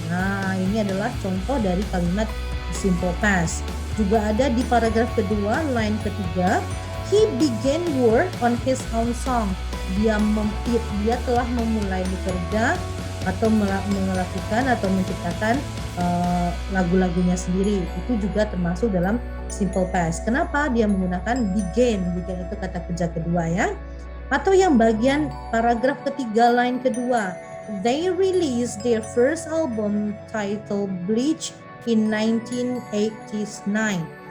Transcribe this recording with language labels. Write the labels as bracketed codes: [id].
[id] Nah, ini adalah contoh dari kalimat simple past. Juga ada di paragraf kedua, line ketiga, [en] he began work on his own song. [id] Dia telah memulai bekerja atau melakukan atau menciptakan lagu-lagunya sendiri. Itu juga termasuk dalam simple past. Kenapa dia menggunakan began? Began itu kata kerja kedua ya. Atau yang bagian paragraf ketiga line kedua, [en] they released their first album titled Bleach in 1989.